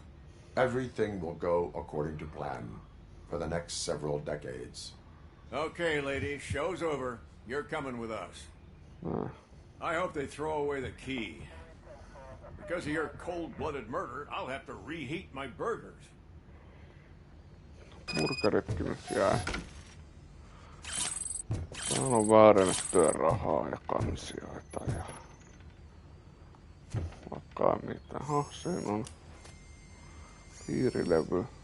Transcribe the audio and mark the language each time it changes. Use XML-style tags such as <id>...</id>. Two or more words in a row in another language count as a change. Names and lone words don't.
<en>Everything will go according to plan for the next several decades. Okay, lady, show's over. You're coming with us. I hope they throw away the key. Because of your cold-blooded murder, I'll have to reheat my burgers.</en> <fi>Burgeritkin nyt jää. Täällä on väärennettyä rahaa ja kansioita ja vaikka mitä. Siinä on piirilevy.</fi>